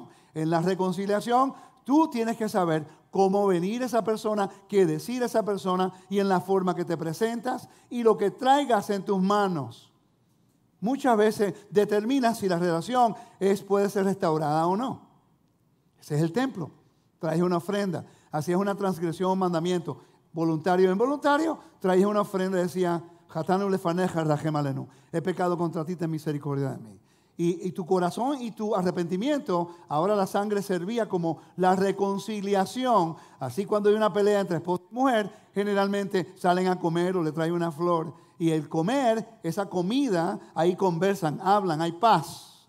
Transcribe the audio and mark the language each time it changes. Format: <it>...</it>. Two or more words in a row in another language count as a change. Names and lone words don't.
<es>En la reconciliación tú tienes que saber cómo venir esa persona, qué decir esa persona y en la forma que te presentas y lo que traigas en tus manos. Muchas veces determina si la relación puede ser restaurada o no. Ese es el templo. Traes una ofrenda. Así es una transgresión, un mandamiento. Voluntario o involuntario, traes una ofrenda y decía,</es> <he>חטאנו לפניך רחם עלינו.</he> <es>He pecado contra ti, ten misericordia de mí. Y tu corazón y tu arrepentimiento, ahora la sangre servía como la reconciliación. Así cuando hay una pelea entre esposo y mujer, generalmente salen a comer o le traen una flor. Y el comer, esa comida, ahí conversan, hablan, hay paz.</es>